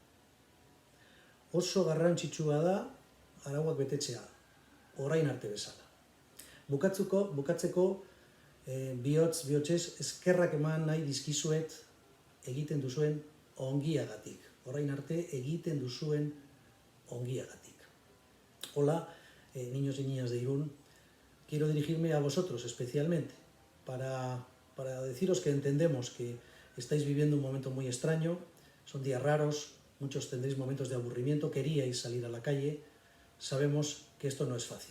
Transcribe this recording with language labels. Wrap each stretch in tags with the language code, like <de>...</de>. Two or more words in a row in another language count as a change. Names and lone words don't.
<eu>Oso garrantzitsua da arauak betetzea, orain arte bezala. Bukatzeko bihotzez eskerrak eman nahi dizkizuet egiten duzuen ongiagatik. Orain arte egiten duzuen ongiagatik.</eu> <es>Hola, niños y niñas de Irún. Quiero dirigirme a vosotros especialmente para deciros que entendemos que estáis viviendo un momento muy extraño, son días raros, muchos tendréis momentos de aburrimiento, queríais salir a la calle, sabemos que esto no es fácil.</es>